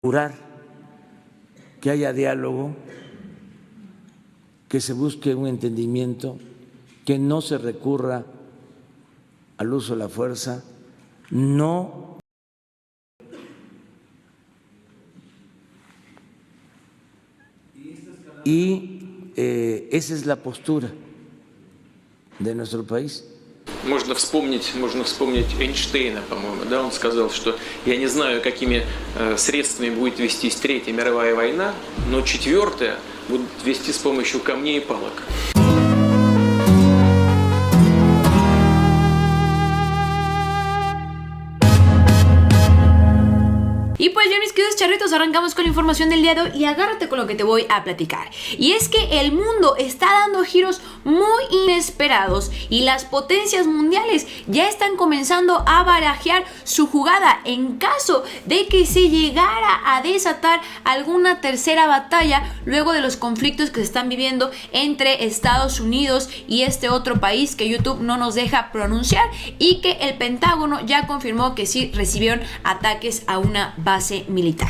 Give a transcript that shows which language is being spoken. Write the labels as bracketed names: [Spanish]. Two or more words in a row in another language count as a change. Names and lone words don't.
[Spanish] asegurar que haya diálogo, que se busque un entendimiento, que no se recurra al uso de la fuerza, no esa es la postura de nuestro país. [Russian] Можно вспомнить Эйнштейна, по-моему, да, он сказал, что я не знаю, какими средствами будет вестись Третья мировая война, но Четвертая будут вести с помощью камней и палок. [Spanish] Y pues bien, mis queridos charritos, arrancamos con la información del día de hoy y agárrate con lo que te voy a platicar. Y es que el mundo está dando giros muy inesperados y las potencias mundiales ya están comenzando a barajear su jugada en caso de que se llegara a desatar alguna tercera batalla luego de los conflictos que se están viviendo entre Estados Unidos y este otro país que YouTube no nos deja pronunciar, y que el Pentágono ya confirmó que sí recibieron ataques a una base militar.